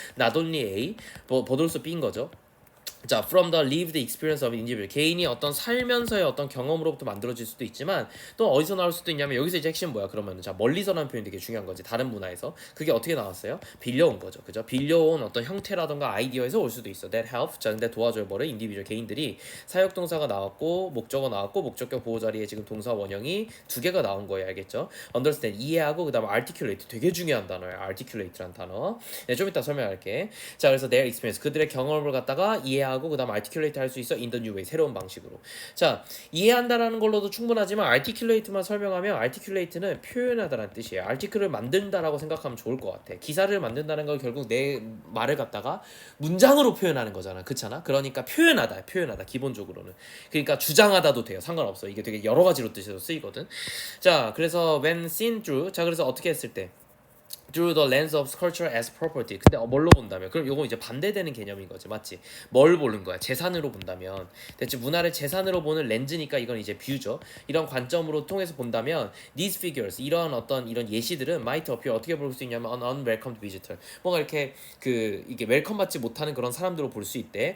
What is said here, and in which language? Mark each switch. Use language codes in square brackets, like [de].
[en] not only A but also B [ko] 인 거죠. 자, [en] from the lived experience of individual. [ko] 개인이 어떤 살면서의 어떤 경험으로부터 만들어질 수도 있지만 또 어디서 나올 수도 있냐면 여기서 이제 핵심 뭐야? 그러면 자 멀리서라는 표현이 되게 중요한 거지. 다른 문화에서 그게 어떻게 나왔어요? 빌려온 거죠, 그죠? 빌려온 어떤 형태라던가 아이디어에서 올 수도 있어. [en] That help. [ko] 자, 근데 도와줘야 뭐래? individual 개인들이 사역동사가 나왔고 목적어 나왔고 목적격 보호 자리에 지금 동사 원형이 두 개가 나온 거예요, 알겠죠? understand 이해하고 그다음 articulate 되게 중요한 단어예요. articulate란 단어. 네, 좀 이따 설명할게. 자, 그래서 [en] their experience [ko] 그들의 경험을 갖다가 이해하고 그다음 articulate 할 수 있어 [en] in the new way [ko] 새로운 방식으로. 자 이해한다라는 걸로도 충분하지만 articulate만 설명하면 articulate는 표현하다라는 뜻이에요. article을 만든다라고 생각하면 좋을 것 같아. 기사를 만든다는 건 결국 내 말을 갖다가 문장으로 표현하는 거잖아, 그렇잖아. 그러니까 표현하다 기본적으로는. 그러니까 주장하다도 돼요. 상관없어. 이게 되게 여러 가지로 뜻으로 쓰이거든. 자 그래서 [en] when seen through [ko] 자 그래서 어떻게 했을 때 [en] through the lens of culture as property. [ko] 근데 뭘로 본다면? 그럼 요거 이제 반대되는 개념인 거지, 맞지? 뭘 보는 거야? 재산으로 본다면. 대체 문화를 재산으로 보는 렌즈니까 이건 이제 뷰죠. 이런 관점으로 통해서 본다면 [en] these figures [ko] 이런 어떤 이런 예시들은 [en] might appear [ko] 어떻게 볼 수 있냐면 [en] an unwelcomed visitor. [ko] 뭔가 이렇게 이게 웰컴 받지 못하는 그런 사람들로 볼 수 있대.